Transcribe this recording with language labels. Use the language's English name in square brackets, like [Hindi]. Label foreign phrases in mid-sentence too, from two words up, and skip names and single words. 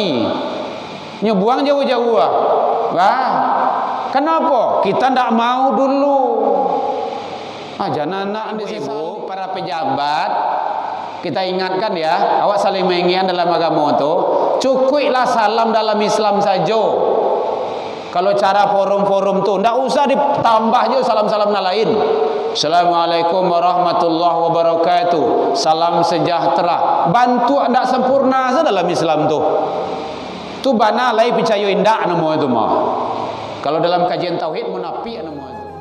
[Minangkabau] Nyo buang jauh-jauh. Kenapa? Kita ndak mau dulu. [Indonesian] Jangan anak di situ, para pejabat kita ingatkan ya, awak saling mengingat dalam agama itu, cukuplah salam dalam Islam saja. Kalau cara forum-forum tu, [Minangkabau] ndak usah ditambah je salam-salam lain. [Arabic] Assalamualaikum warahmatullahi wabarakatuh. [Indonesian] Salam sejahtera. [Minangkabau] Bantu ndak sempurna saja dalam Islam tu. Tu bana lai percaya indak nama itu mah. [Indonesian] Kalau dalam kajian tauhid munafik nama itu.